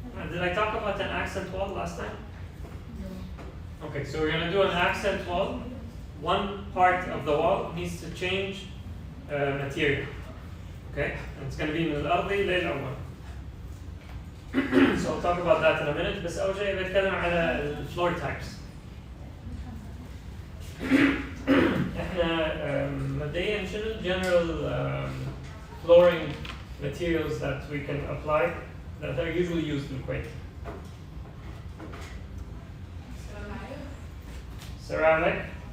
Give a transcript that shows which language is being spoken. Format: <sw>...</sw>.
<en>Did I talk about an accent wall last time? Okay, so we're going to do an accent wall. One part of the wall needs to change material. Okay, and it's going to be</en> <ar>من الأرضي للأول.</ar> <en>So I'll talk about that in a minute.</en> <ar>بس أول شيء بتكلم على</ar> <en>floor types.</en> <ar>إحنا مبدئيا شنو</ar> <en>general flooring materials that we can apply that are usually used in Kuwait. Ceramic.</en>